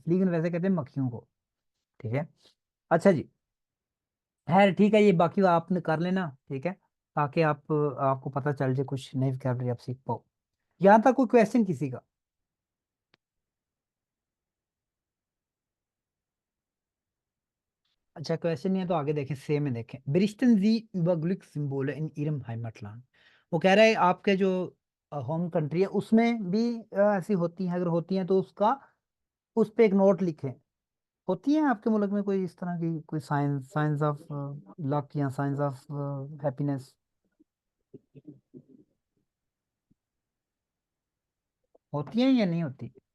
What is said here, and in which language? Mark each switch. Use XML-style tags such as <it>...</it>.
<hi>फ्लीगन वैसे कहते हैं मक्खियों को। ठीक है, अच्छा जी, खैर ठीक है, ये बाकी आपने कर लेना। ठीक है, ताकि आपको पता चल जाए, कुछ नई वोकैबुलरी आप सीख पाओ। यहाँ तक कोई क्वेश्चन किसी का? अच्छा, क्वेश्चन नहीं है तो आगे देखें, सेम में देखें।</hi> <de>Berichten Sie über Glückssymbole in Ihrem Heimatland।</de> <hi>वो कह रहा है आपके जो होम कंट्री है उसमें भी ऐसी होती हैं, अगर होती हैं तो उसका उस पे एक नोट लिखें। होती है आपके मुल्क में कोई इस तरह की कोई साइंस, साइंस ऑफ लक या साइंस ऑफ हैप्पीनेस होती है या नहीं होती?</hi>